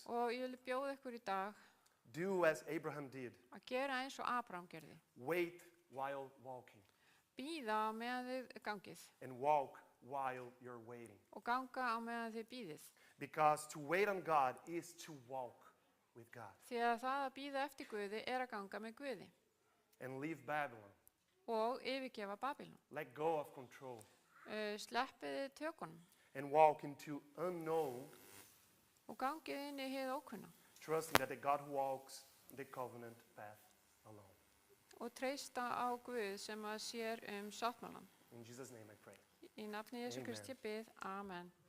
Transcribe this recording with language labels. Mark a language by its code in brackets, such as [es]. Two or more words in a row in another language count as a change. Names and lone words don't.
[is] Og ég vil bjóða ykkur í dag [en] do as Abraham did. [is] að gera eins og Abraham gerði. [en] Wait while walking [is] Bíða á meðan þið gangið [en] and walk while you're waiting. [is] og ganga á meðan þið bíðið. [en] Because to wait on God is to walk with God [is] Því að það að bíða eftir Guði að ganga með Guði [en] and leave Babylon. [is] og yfirgefa Babylon. [en] Let go of control [is] Sleppiði tökunum [en] and walk into unknown, [is] og gangið inn í hið ókunna [en] trusting that the God who walks the covenant path alone. [is] og treysta á Guð sem að sér sáttmálan. [en] In Jesus' name I pray. [is] Í nafni Jesú Amen. Kristi bið, amen.